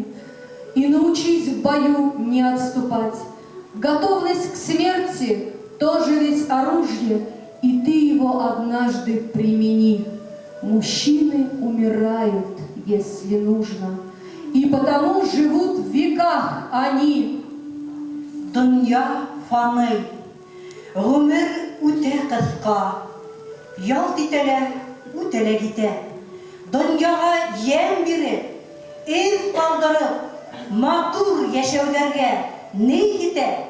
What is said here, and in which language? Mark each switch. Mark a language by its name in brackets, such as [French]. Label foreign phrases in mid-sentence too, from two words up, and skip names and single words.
[Russian] И научись в бою не отступать. Готовность к смерти тоже ведь оружие, и ты его однажды примени. Мужчины умирают, если нужно, и потому живут в веках они. [Tatar] Дөнья фаны, гомер үтә кыска, ялт итәләр, үтәлә китә. Дөньяга ямь биреп, эз калдырып, матур яшәүләргә ни китә?